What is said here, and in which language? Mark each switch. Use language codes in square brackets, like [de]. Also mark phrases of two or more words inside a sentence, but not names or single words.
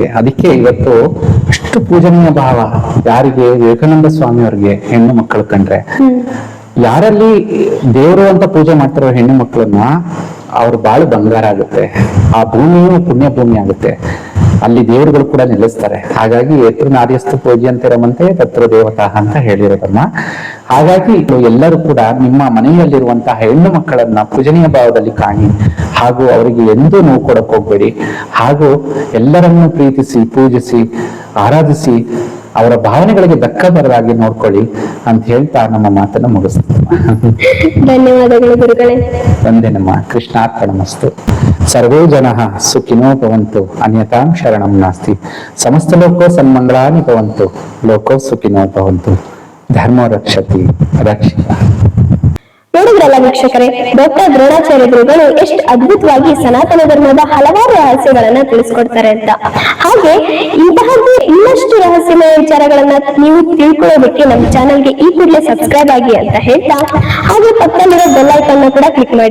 [kn] ಅದಕ್ಕೆ ಇವತ್ತು ಅಷ್ಟು ಪೂಜನೀಯ ಭಾವ ಯಾರಿಗೆ, ವಿವೇಕಾನಂದ ಸ್ವಾಮಿ ಅವ್ರಿಗೆ ಹೆಣ್ಣು ಮಕ್ಕಳು ಕಂಡ್ರೆ. ಯಾರಲ್ಲಿ ದೇವರು ಅಂತ ಪೂಜೆ ಮಾಡ್ತಾರೋ ಹೆಣ್ಣು ಮಕ್ಕಳನ್ನ, ಅವ್ರ ಬಾಳು ಬಂಗಾರ ಆಗುತ್ತೆ, ಆ ಭೂಮಿಯು ಪುಣ್ಯ ಭೂಮಿ ಆಗುತ್ತೆ, ಅಲ್ಲಿ ದೇವರುಗಳು ಕೂಡ ನೆಲೆಸ್ತಾರೆ. ಹಾಗಾಗಿ [sa] ಎತ್ರ ನಾರ್ಯಸ್ತು ಪೂಜ್ಯಂತೆ ರಮಂತೆ ತತ್ರ ದೇವತಾಹ [kn] ಅಂತ ಹೇಳಿರೋದಮ್ಮ. ಹಾಗಾಗಿ ಎಲ್ಲರೂ ಕೂಡ ನಿಮ್ಮ ಮನೆಯಲ್ಲಿರುವಂತಹ ಹೆಣ್ಣು ಮಕ್ಕಳನ್ನ ಪೂಜನೀಯ ಭಾವದಲ್ಲಿ ಕಾಣಿ, ಹಾಗೂ ಅವರಿಗೆ ಎಂದೂ ನೋವು ಕೊಡಕ್ ಹೋಗ್ಬೇಡಿ, ಹಾಗೂ ಎಲ್ಲರನ್ನೂ ಪ್ರೀತಿಸಿ, ಪೂಜಿಸಿ, ಆರಾಧಿಸಿ, ಅವರ ಭಾವನೆಗಳಿಗೆ ಧಕ್ಕ ಬರದಾಗಿ ನೋಡ್ಕೊಳ್ಳಿ ಅಂತ ಹೇಳ್ತಾ ನಮ್ಮ ಮಾತನ್ನ ಮುಗಿಸ್ತೀವಿ. ಧನ್ಯವಾದಗಳು ಗುರುಗಳೇ. ವಂದೇನಮ್ಮ. [sa] ಕೃಷ್ಣಾರ್ಪಣಮಸ್ತು. ಸರ್ವೇ ಜನಃ ಸುಖಿನೋ ಭವಂತು, ಅನ್ಯತಾಂ ಶರಣಂ ನಾಸ್ತಿ. ಸಮಸ್ತ ಲೋಕೋ ಸನ್ಮಂಗಳಾನಿ ಭವಂತು, ಲೋಕೋ ಸುಖಿನೋ ಭವಂತು. ಧರ್ಮೋ ರಕ್ಷತಿ ರಕ್ಷಿತ. [kn] ನೋಡಿದ್ರಲ್ಲ ವೀಕ್ಷಕರೇ, ಡಾಕ್ಟರ್ ದ್ರೋಣಾಚಾರ್ಯ ಗುರುಗಳು ಎಷ್ಟು ಅದ್ಭುತವಾಗಿ ಸನಾತನ ಧರ್ಮದ ಹಲವಾರು ರಹಸ್ಯಗಳನ್ನ ತಿಳಿಸ್ಕೊಡ್ತಾರೆ ಅಂತ. ಹಾಗೆ ಇಂತಹದ್ದೇ ಇನ್ನಷ್ಟು ರಹಸ್ಯಮಯ ವಿಚಾರಗಳನ್ನ ನೀವು ತಿಳ್ಕೊಳ್ಳೋದಕ್ಕೆ ನಮ್ಮ ಚಾನೆಲ್ಗೆ ಈ ಕೂಡಲೇ ಸಬ್ಸ್ಕ್ರೈಬ್ ಆಗಿ ಅಂತ ಹೇಳ್ತಾ, ಹಾಗೆ ಪಕ್ಕದಲ್ಲಿರೋ [en] bell icon [kn] ನ ಕೂಡ ಕ್ಲಿಕ್ ಮಾಡಿ.